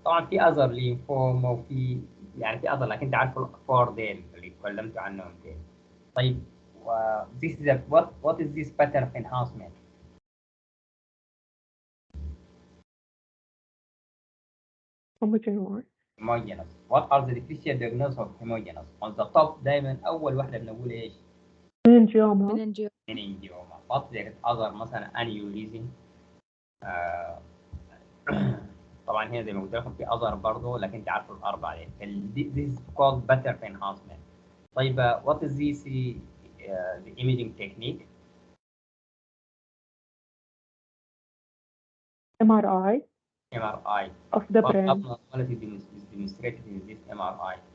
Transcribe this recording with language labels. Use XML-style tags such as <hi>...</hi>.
<ar>طبعا في أذر لينفوما وفي يعني في أذر، لكن تعرفوا الأفكار ديل اللي تكلمت عنهم ديل. طيب</ar> <en>this is what is this pattern of enhancement؟ homogeneous. What are the differential diagnosis of homogeneous؟ on the top</en> <ar>دائما أول واحدة بنقول إيش؟</ar> <en>meningioma. What there is other</en> <ar>مثلا</ar> <en>aneurysm.</en> <ar>طبعا هنا زي ما قلت لكم في اذر برضه، لكن تعرفوا الاربعه دي.</ar> <en>This is called pattern enhancement.</en> <ar>طيب</ar> <en>what is this the imaging technique؟ MRI of the What brain. abnormality is demonstrated in this MRI؟</en>